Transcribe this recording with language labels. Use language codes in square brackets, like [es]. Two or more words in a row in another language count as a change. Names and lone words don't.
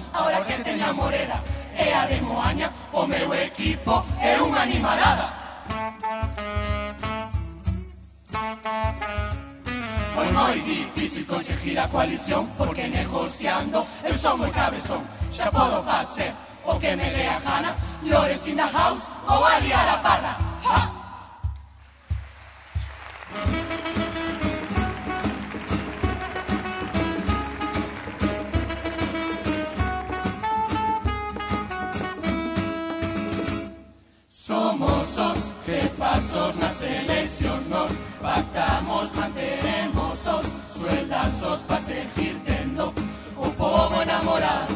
[gl] Ahora que teño a Morera e a de Moaña, o meu equipo é unha animalada. Foi moi difícil conseguir a coalición, porque negociando eu son moi cabezón. Xa podo facer o que me dé a gana, Lores [en] in the house [gl] ou a liar a parra. ¡Ja! Somos os jefazos nas eleccións, nos pactamos, manteremos os sueldazos pa seguir tendo o povo enamorado.